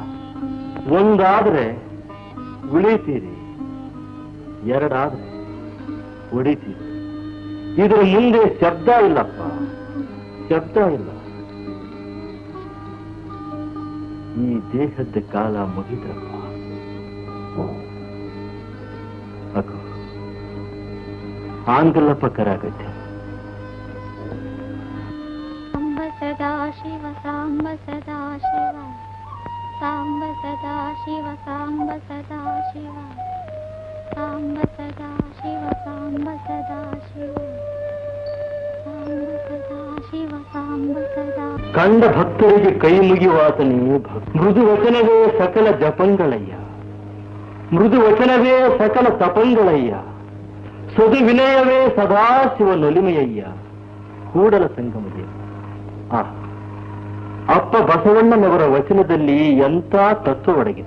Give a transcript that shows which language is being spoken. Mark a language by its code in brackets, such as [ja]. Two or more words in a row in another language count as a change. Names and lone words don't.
[kn] ಒಂದಾದ್ರೆ ಉಳಿತೀರಿ, ಎರಡಾದ್ರೆ ಹೊಡಿತೀರಿ. ಇದರ ಮುಂದೆ ಶಬ್ದ ಇಲ್ಲಪ್ಪ, ಶಬ್ದ ಇಲ್ಲ. ಈ ದೇಹದ ಕಾಲ ಮುಗಿದ್ರಪ್ಪ. ಅಕ್ಕ ಆಂಗಲಪ್ಪ ಕರಾಗತ್ತೆ. ಸಾಂಬ ಸದಾ ಶಿವ ಸಾಂಬ ಸದಾ ಶಿವ ಸಾಂಬ ಸದಾ ಶಿವ ಸಾಂಬ ಸದಾ ಶಿವ ಸಾಂಬ ಸದಾ ಶಿವ ಸಾಂಬ ಸದಾ ಶಿವ ಸಾಂಬ ಸದಾ ಶಿವ ಸಾಂಬ ಸದಾ. ಕಂಡ ಭಕ್ತರಿಗೆ ಕೈ ಮುಗಿವಾತನೇ ಮೃದು ವಚನವೇ ಸಕಲ ಜಪಂಗಳಯ್ಯ, ಮೃದು ವಚನವೇ ಸಕಲ ತಪಂಗಳಯ್ಯ, ಸದು ವಿನಯವೇ ಸದಾಶಿವನೊಲಿಮೆಯಯ್ಯ, ಕೂಡಲ ಸಂಗಮದೇವ. ಆ ಅಪ್ಪ ಬಸವಣ್ಣನವರ ವಚನದಲ್ಲಿ ಎಂಥ ತತ್ವ ಒಡಗಿದೆ.